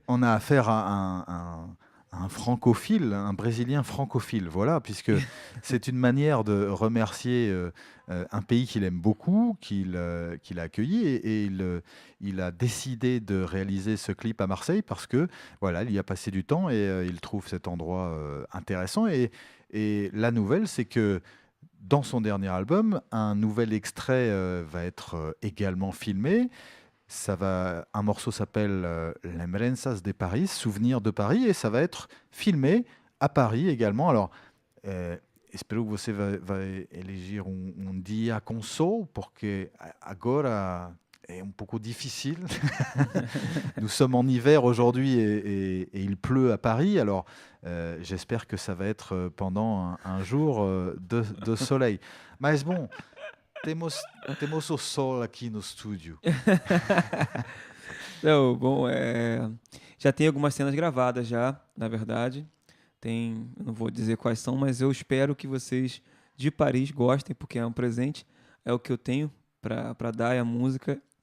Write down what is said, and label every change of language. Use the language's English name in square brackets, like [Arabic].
[French] on a affaire à un francophile, un Brésilien francophile, voilà, puisque c'est une manière de remercier un pays qu'il aime beaucoup, qu'il a accueilli, et il a décidé de réaliser ce clip à Marseille parce que voilà, il y a passé du temps et il trouve cet endroit intéressant. Et la nouvelle, c'est que dans son dernier album, un nouvel extrait va être également filmé. Un morceau s'appelle Lembranças de Paris, Souvenirs de Paris, et ça va être filmé à Paris également. [Portuguese] Alors, espero que você vai elegir dia com sol, porque agora é pouco difficile. [French] Nous sommes en hiver aujourd'hui et il pleut à Paris, alors j'espère que ça va être pendant un jour de soleil. [Portuguese] Mas bon, temos o sol aqui no estúdio. Não, bom, já tem algumas cenas gravadas já, na verdade. Eu não vou dizer quais são, mas eu espero que vocês de Paris gostem, porque é um presente, é o que eu tenho para dar a música.